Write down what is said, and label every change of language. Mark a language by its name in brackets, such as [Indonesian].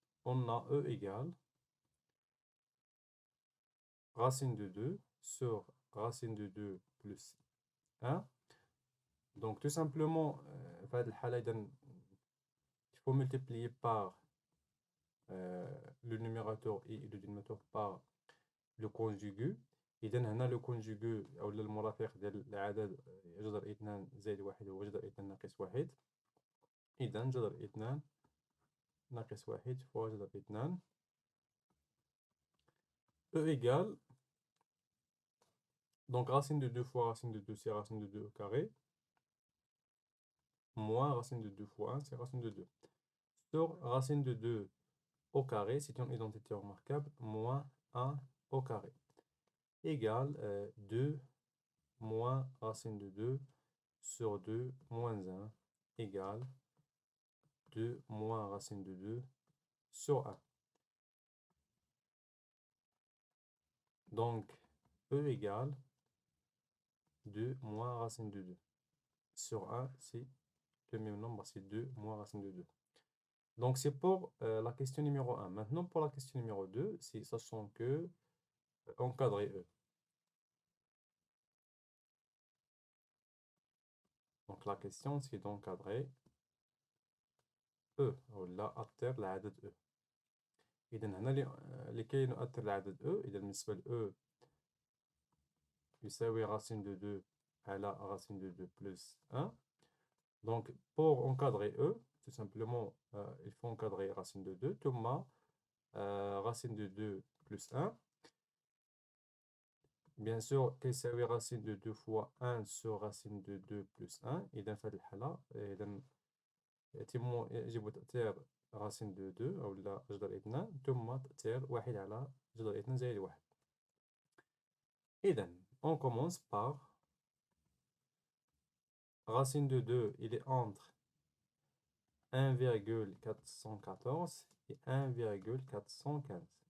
[French] On a E égale racine de 2 sur racine de 2 plus 1. Donc, tout simplement, il faut multiplier par le numérateur et le dénominateur par le conjugué. [Arabic] إذا هنا لو كونجوغي أو المرافق ديال العدد جذر اثنان زائد واحد هو جذر اثنان ناقص واحد. إذا جذر اثنان ناقص واحد فوا جذر اثنان. [French] E égale, donc racine de 2 fois racine de 2 c'est racine de 2 au carré, moins racine de 2 fois 1 c'est racine de 2. Sur racine de 2 au carré, c'est une identité remarquable, moins 1 au carré, égale 2 moins racine de 2 sur 2 moins 1, égale 2 moins racine de 2 sur 1. Donc, E égale 2 moins racine de 2 sur 1, c'est le même nombre, c'est 2 moins racine de 2. Donc, c'est pour la question numéro 1. Maintenant, pour la question numéro 2, c'est sachant que encadrer E. Donc, la question, c'est d'encadrer E, [Arabic] ولا أكتر لعدد E. إذا هنا لكي نؤثر لعدد E، إذا بالنسبة ل E يساوي [French] racine de 2 [Arabic] على [French] racine de 2 plus 1. Donc, pour encadrer E, tout simplement, il faut encadrer racine de 2, [Arabic] ثم [French] racine de 2 plus 1. Bien sûr, [Arabic] كيساوي [French] racine de 2 fois 1 sur racine de 2 plus 1. [Arabic] إذا في هذه الحالة إذا يجب تأثير [French] racine de 2 [Arabic] أو جذر 2 ثم تأثير 1 على جذر 2 زائد 1. إذا [French] on commence par racine de 2, il est entre 1,414 et 1,415.